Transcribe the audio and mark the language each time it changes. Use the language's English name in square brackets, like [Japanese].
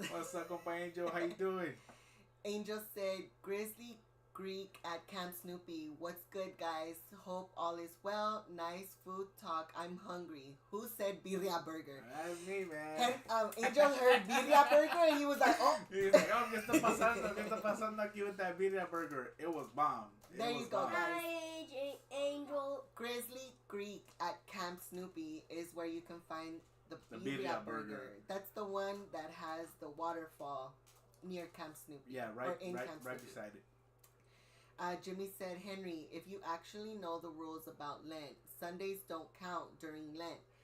[English] What's up, compa Angel? How you doing? Angel said, "Grizzly Greek at Camp Snoopy. What's good, guys? Hope all is well. Nice food talk. I'm hungry. Who said birria burger?" That's me, man. Angel heard birria burger and he was like, "Oh." He's like, "Oh, [Spanish] ¿qué está pasando? ¿Qué está pasando aquí [English] with that birria burger?" It was bomb. There you go, guys. Hi, Angel. Grizzly Greek at Camp Snoopy is where you can find the birria burger. That's the one that has the waterfall near Camp Snoopy. Yeah, right beside it. Jimmy said, "Henry, if you actually know the rules about Lent, Sundays don't count during Lent.